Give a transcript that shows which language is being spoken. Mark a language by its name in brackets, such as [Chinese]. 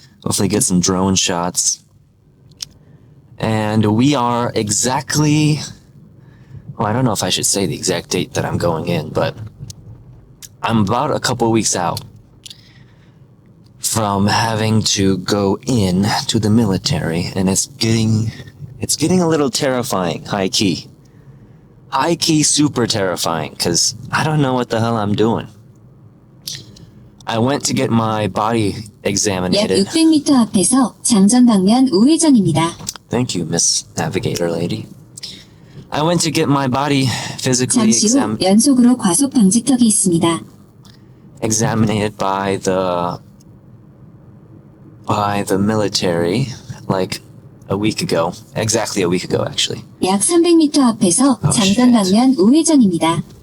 [English] Hopefully get some drone shots. And we are exactly, well, I don't know if I should say the exact date that I'm going in, but I'm about a couple weeks out from having to go in to the military, and it's getting a little terrifying, high key, super terrifying, because I don't know what the hell I'm doing. I went to get my body [Korean] 약 [English] examined. [Korean] 600m 앞에서 장전 방면 우회전입니다. [English] Thank you, Miss Navigator Lady. I went to get my body physically [Korean] 잠시 후 연속으로 과속 방지턱이 있습니다. [English] examined by the military like a week ago. Exactly a week ago, actually. [Korean] 약 300m 앞에서 장전 방면 우회전입니다.